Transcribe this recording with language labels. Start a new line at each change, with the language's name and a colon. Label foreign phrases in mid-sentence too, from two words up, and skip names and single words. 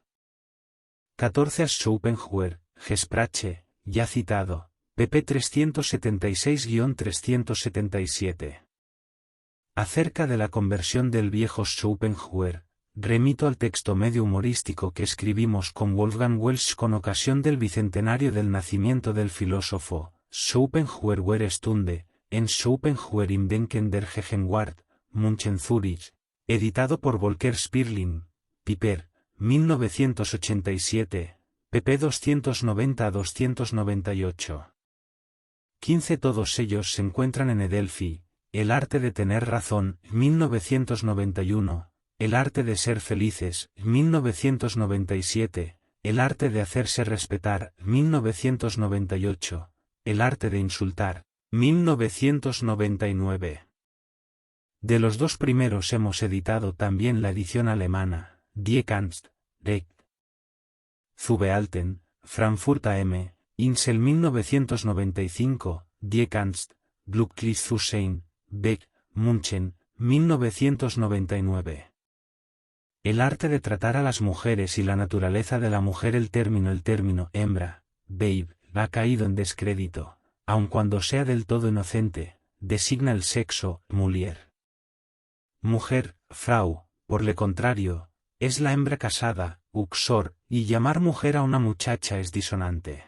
Spanish: 14 Schopenhauer, Gesprache, ya citado, pp 376-377. Acerca de la conversión del viejo Schopenhauer, remito al texto medio humorístico que escribimos con Wolfgang Welsch con ocasión del bicentenario del nacimiento del filósofo, Schopenhauer were Stunde, en Schopenhauer im Denken der Gegenwart, München Zürich, editado por Volker Sperling, Piper, 1987, pp 290-298. 15 Todos ellos se encuentran en Edelphi, El arte de tener razón, 1991, El arte de ser felices, 1997, El arte de hacerse respetar, 1998, El arte de insultar, 1999. De los dos primeros hemos editado también la edición alemana, Die Kunst, Recht. Zubehalten, Frankfurt am Insel 1995, Die Kunst, Glücklich zu sein, Beck, München, 1999. El arte de tratar a las mujeres y la naturaleza de la mujer. El término hembra, Babe, ha caído en descrédito, aun cuando sea del todo inocente, designa el sexo, Mulier. Mujer, Frau, por lo contrario, es la hembra casada, Uxor, y llamar mujer a una muchacha es disonante.